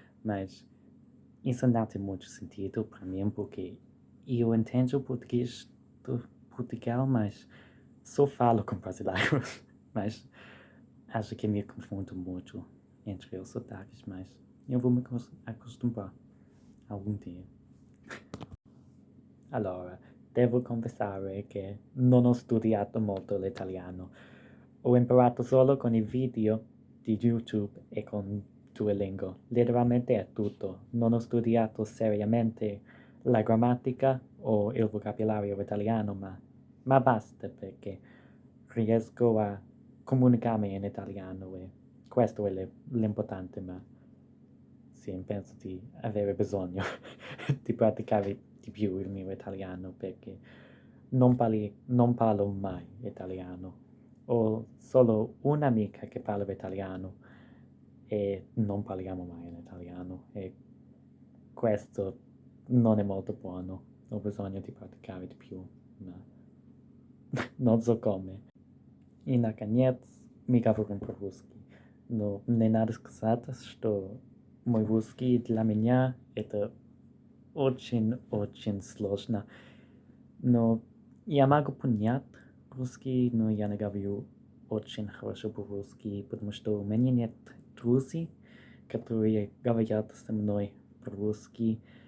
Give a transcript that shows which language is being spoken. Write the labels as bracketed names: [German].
[Portuguese] Mas isso não tem muito sentido para mim, porque eu entendo o português do Portugal, mas só falo com brasileiros. Mas acho que me confundo muito entre os sotaques, mas eu vou me acostumar algum dia. [Italian] Allora, devo confessare che non ho studiato molto l'italiano. Ho imparato solo con i video di YouTube e con Duolingo. Letteralmente è tutto. Non ho studiato seriamente la grammatica o il vocabolario italiano, ma basta perché riesco a comunicarmi in italiano e questo è l'importante, ma sì, penso di avere bisogno di praticare di più il mio italiano perché non parlo mai italiano. Ho solo un'amica che parla italiano e non parliamo mai in italiano e questo non è molto buono. Ho bisogno di praticare di più, ma non so come. [Russian] И, наконец, мы говорим по-русски. Но не надо сказать, что мой русский для меня это очень сложно. Но я могу понять русский, но я не говорю очень хорошо по-русски, потому что у меня нет друзей, которые говорят со мной по-русски.